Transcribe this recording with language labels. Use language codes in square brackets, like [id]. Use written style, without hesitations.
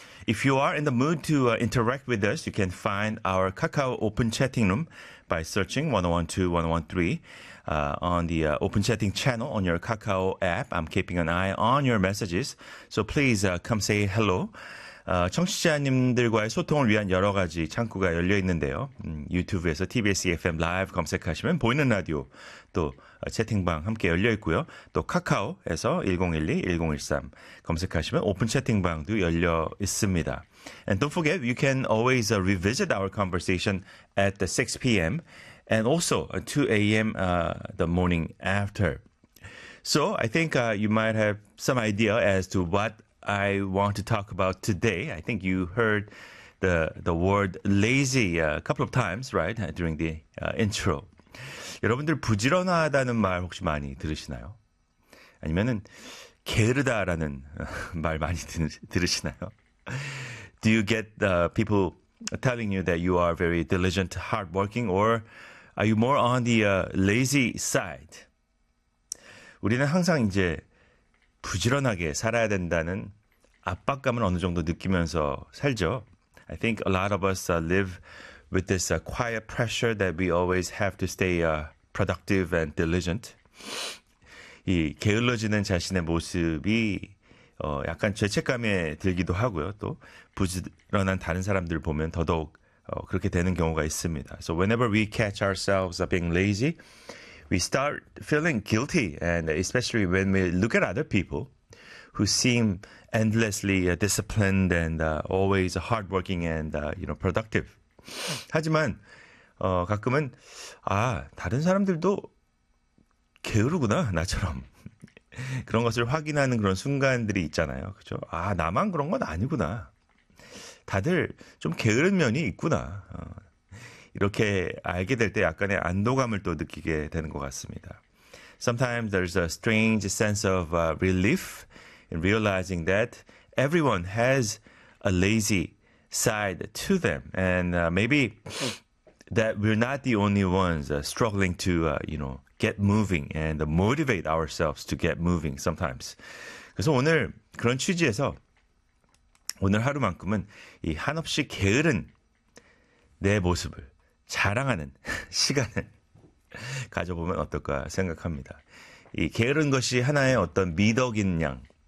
[en] If you are in the mood to interact with us, you can find our Kakao open chatting room by searching 101.2, 101.3 on the open chatting channel on your Kakao app. I'm keeping an eye on your messages, so please come say hello. [ko] 청취자님들과의 소통을 위한 여러 가지 창구가 열려 있는데요. 유튜브에서 TBS FM 라이브 검색하시면 보이는 라디오 또 채팅방 함께 열려 있고요. 또 카카오에서 1012, 1013 검색하시면 오픈 채팅방도 열려 있습니다. [en] And don't forget, you can always revisit our conversation at the 6 p.m. and also 2 a.m. The morning after. So I think you might have some idea as to what I want to talk about today. I think you heard the word lazy a couple of times, right, during the intro. [ko] 여러분들 부지런하다는 말 혹시 많이 들으시나요? 아니면은 게으르다라는 말 많이 들으시나요? [en] Do you get people telling you that you are very diligent, hardworking, or are you more on the lazy side? [ko] 우리는 항상 이제 부지런하게 살아야 된다는 압박감을 어느 정도 느끼면서 살죠. [en] I think a lot of us live with this quiet pressure that we always have to stay productive and diligent. [ko] 이 게을러지는 자신의 모습이 약간 죄책감에 들기도 하고요. 또 부지런한 다른 사람들을 보면 더더욱 그렇게 되는 경우가 있습니다. [en] So whenever we catch ourselves being lazy, we start feeling guilty, and especially when we look at other people who seem endlessly disciplined and always hardworking and you know, productive. [ko] 하지만 가끔은 아, 다른 사람들도 게으르구나, 나처럼. 그런 것을 확인하는 그런 순간들이 있잖아요. 그렇죠? 아, 나만 그런 건 아니구나. 다들 좀 게으른 면이 있구나. 이렇게 알게 될 때 약간의 안도감을 또 느끼게 되는 것 같습니다. [en] Sometimes there's a strange sense of relief in realizing that everyone has a lazy side to them. And maybe that we're not the only ones struggling to, you know, get moving and motivate ourselves to get moving sometimes. [ko] 그래서 오늘 그런 취지에서 오늘 하루만큼은 이 한없이 게으른 내 모습을 자랑하는 시간을 가져보면 어떨까 생각합니다. 이 게으른 것이 하나의 어떤 미덕인 양.